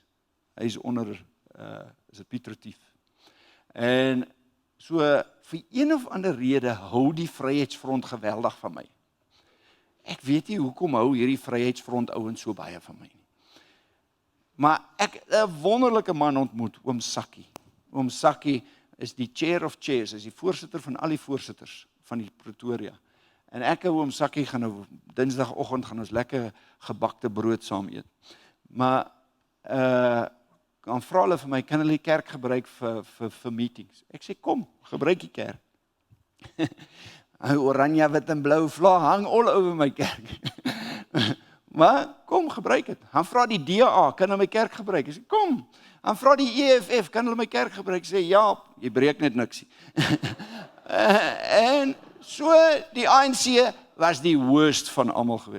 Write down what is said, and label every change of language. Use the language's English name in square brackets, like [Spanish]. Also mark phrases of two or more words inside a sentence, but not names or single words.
[Afrikaans] Hy is onder, is dit Piet Retief. En so vir een of ander rede hou die Vryheidsfront geweldig van my. Ek weet nie hoekom hou hierdie Vryheidsfront ouens so baie van my nie. Maar ek het 'n wonderlike man ontmoet, Oom Sakkie. Oom Sakkie is die [English] chair of chairs, [Afrikaans] is die voorsitter van al die voorsitters van die Pretoria. En ek en Oom Sakkie gaan nou Dinsdagoggend gaan ons lekker gebakte brood saam eet. Maar dan vra hulle vir my, kan hulle die kerk gebruik vir meetings? Ek sê kom, gebruik die kerk. Oranje, wit en blou vlag hang [English] all over [Afrikaans] my kerk. Maar kom, gebruik het. Han vra die DA, kan hulle my kerk gebruik? Ek sê kom. Han vra die EFF, kan hulle my kerk gebruik? Ek sê ja, jy breek net niks. En so die ANC was die worst van almal gewees.